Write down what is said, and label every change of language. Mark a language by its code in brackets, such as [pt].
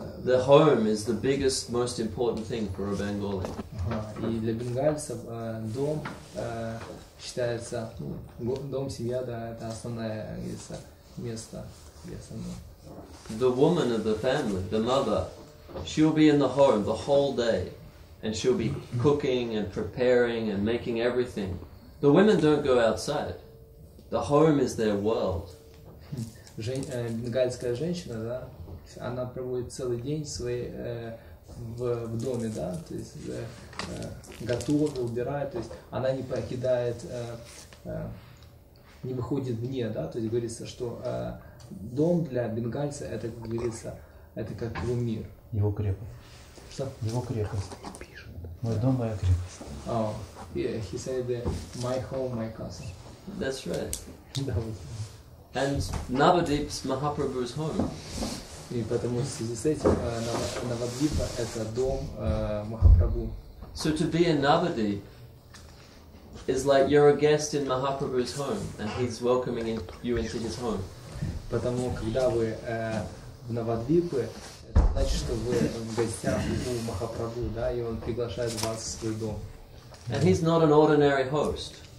[en] The home is the biggest, most important thing for a Bengali. [ru] и для бенгальцев дом считается, ну, дом, семья, да, это основное, говорится, место, где основное. [en] The woman of the family, the mother, she'll be in the home the whole day and she'll be cooking and preparing and making everything. The women don't go outside. The home is their world. [ru] Бенгальская женщина, да, она проводит целый день в доме, да, то есть готовит, убирает, то есть она не покидает, не выходит вне, да, то есть говорится, что дом для бенгальца это, как говорится, это как его мир. Его крепость. Что? Его крепость. Мой дом, моя крепость. [en] Oh, yeah, he said my home, my castle. That's right. [ru] Да, вот. [en] And Navadip's Mahaprabhu's home. [ru] И потому в связи с этим Навадвипа это дом Махапрабху. [en] So to be in Navadip is like you're a guest in Mahaprabhu's home and he's welcoming you into his home. [ru] Потому когда вы в Навадвипе, это значит, что вы в гостях у Махапрабху, да, и он приглашает вас в свой дом. [en] And he's not an ordinary host.